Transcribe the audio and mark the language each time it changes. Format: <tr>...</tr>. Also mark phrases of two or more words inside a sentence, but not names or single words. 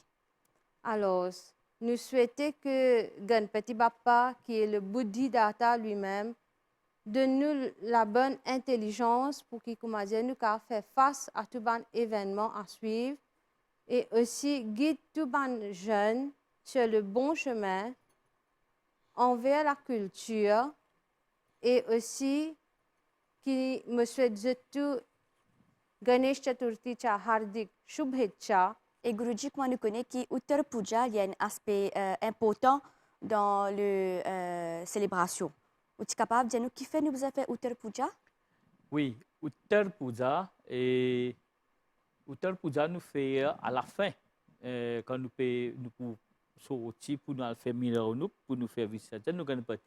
<fr>Alors, nous souhaitons que Ganpati Bappa, qui est le Buddhidata lui-même, donne-nous la bonne intelligence pour qu'il nous faire face à tout bon événement à suivre et aussi guide tout bon jeune sur le bon chemin envers la culture et aussi qui me souhaite tout Ganesh Chaturthi</fr> <mr>cha hardik shubhecha.</mr> <fr>Et Guruji, comment nous connaît qu'Uttar Puja, il y a un aspect important dans la célébration. Es-tu capable de dire nous qui fait nous vous avez fait Uttar Puja? Oui, Uttar Puja nous fait à la fin, quand nous sortir pour nous faire Miraunuk, pour nous faire Visajan, nous Ganapati.</fr>